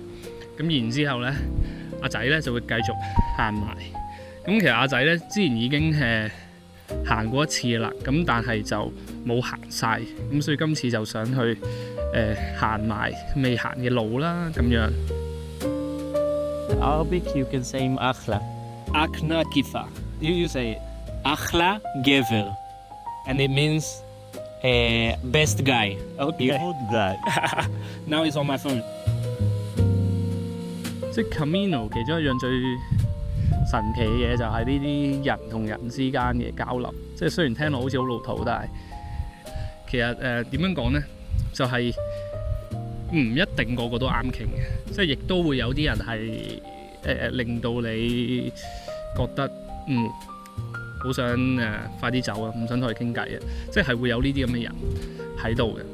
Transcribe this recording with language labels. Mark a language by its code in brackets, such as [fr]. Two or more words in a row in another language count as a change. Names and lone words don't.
[yue] 咁然之後咧阿仔咧就會繼續行埋。咁其實阿仔咧之前已經行過一次啦，咁但係就冇行晒，咁所以今次就想去行埋未行嘅路啦，咁樣。 [en] Arabic, you can say Akhla. Akna Kifa. You say [he] אחלה גבר. [en] And it means best guy. Okay. Good guy. Now it's on my phone. [yue] 即係 Camino 其中一樣最神奇嘅嘢就係呢啲人同人之間嘅交流。即係雖然聽落好似好老土，但係其實點樣講呢？就係唔一定個個都啱傾嘅，即係亦都會有啲人係令到你覺得好想快啲走啊，唔想同佢傾偈啊，即係會有呢啲咁嘅人喺度嘅。